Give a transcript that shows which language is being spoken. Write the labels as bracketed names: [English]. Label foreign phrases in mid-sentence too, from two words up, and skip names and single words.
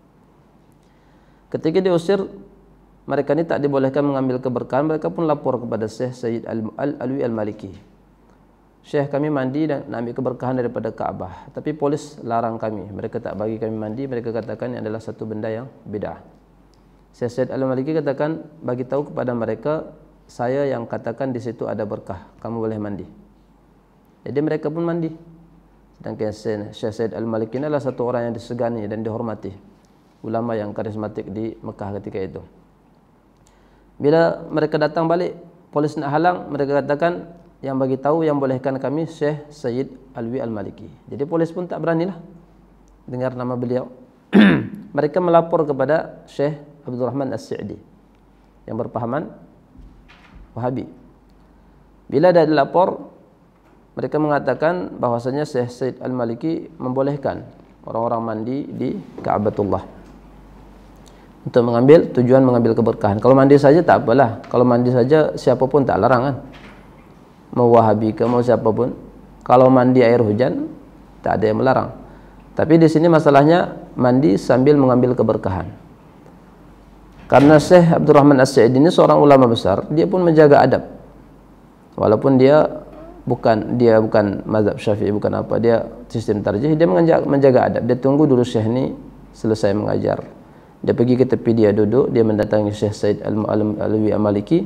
[Malay] Ketika diusir, mereka ni tak dibolehkan mengambil keberkahan. Mereka pun lapor kepada Syekh Said Al-Alwi Al-Maliki, Syekh, kami mandi dan nak ambil keberkahan daripada Kaabah, tapi polis larang kami, mereka tak bagi kami mandi. Mereka katakan ini adalah satu benda yang bid'ah. Syekh Said Al-Maliki katakan, bagi tahu kepada mereka, saya yang katakan di situ ada berkah, kamu boleh mandi. Jadi mereka pun mandi. Sedangkan Syekh Said Al-Maliki adalah satu orang yang disegani dan dihormati, ulama yang karismatik di Mekah ketika itu. Bila mereka datang balik, polis nak halang, mereka katakan yang bagi tahu, yang bolehkan kami Syekh Said Alwi Al-Maliki. Jadi polis pun tak beranilah dengar nama beliau. Mereka melapor kepada Syekh Abdurrahman As-Sa'idi yang berpahaman Wahabi. Bila dah dilapor, mereka mengatakan bahwasanya Syekh Said Al-Maliki membolehkan orang-orang mandi di Ka'batullah untuk tujuan mengambil keberkahan. Kalau mandi saja tak apalah. Kalau mandi saja siapa pun tak larang kan. Mau Wahabi ke mau siapa pun. Kalau mandi air hujan tak ada yang melarang. Tapi di sini masalahnya mandi sambil mengambil keberkahan. Karena Syekh Abdurrahman As-Sa'idi ini seorang ulama besar, dia pun menjaga adab. Walaupun dia bukan mazhab Syafi'i, bukan apa, dia sistem tarjih, dia menjaga adab. Dia tunggu dulu Syekh ni selesai mengajar. Dia pergi ke tepi, dia duduk, dia mendatangi Syekh Said Al-Alwi Al-Maliki.